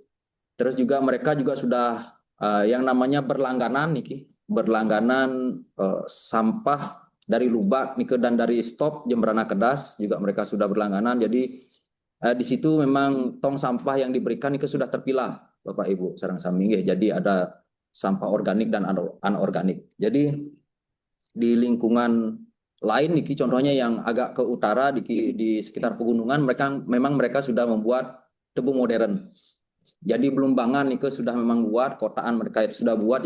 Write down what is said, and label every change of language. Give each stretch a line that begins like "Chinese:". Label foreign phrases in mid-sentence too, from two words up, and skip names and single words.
Indonesian: Terus juga mereka juga sudah yang namanya berlangganan nih berlangganan sampah dari Lubak nih dan dari Stop Jembrana Kedas juga mereka sudah berlangganan. Jadi di situ memang tong sampah yang diberikan itu sudah terpilah Bapak Ibu
Balinese: sareng sami nggih.
Indonesian: Jadi ada sampah organik dan anorganik. Jadi di lingkungan lain niki contohnya yang agak ke utara di sekitar pegunungan mereka sudah membuat tebu modern. Jadi Belumbangan niki sudah memang buat, kotaan mereka itu sudah buat.